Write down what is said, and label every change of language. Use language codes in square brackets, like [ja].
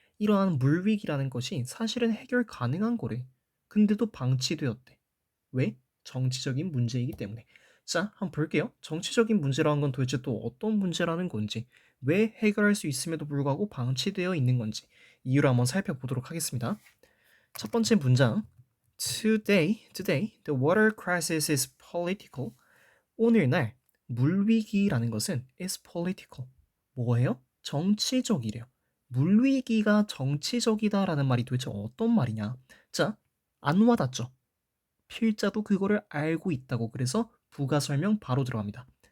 [ko] 이러한 물 위기라는 것이 사실은 해결 가능한 거래. 근데도 방치되었대. 왜? 정치적인 문제이기 때문에. 자, 한번 볼게요. 정치적인 문제라는 건 도대체 또 어떤 문제라는 건지, 왜 해결할 수 있음에도 불구하고 방치되어 있는 건지 이유를 한번 살펴보도록 하겠습니다. 첫 번째 문장. [en] Today, the water crisis is political. [ko] 오늘날 물위기라는 것은 [en] is political. [ko] 뭐예요? 정치적이래요. 물위기가 정치적이다라는 말이 도대체 어떤 말이냐? 자, 안 와닿죠? 필자도 그거를 알고 있다고. 그래서 부가 설명 바로 들어갑니다.